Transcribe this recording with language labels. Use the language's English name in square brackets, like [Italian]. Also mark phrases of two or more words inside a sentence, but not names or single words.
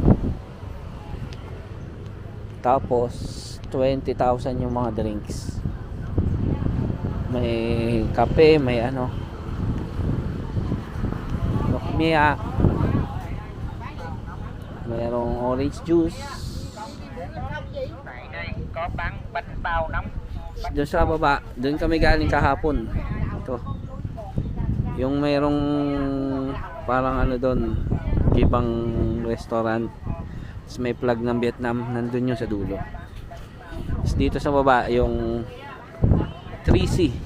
[Filipino] Tapos 20,000 yung mga drinks. May kape, may ano, nokmia, mayroong orange juice. [Vietnamese] Tại đây có bán bánh bao nóng. [Filipino] Doon sa baba, doon kami galing kahapon. Ito. Yung mayroong parang ano doon, ibang restaurant. Tapos may flag ng Vietnam, nandun yung sa dulo. Tapos dito sa baba, yung 3C.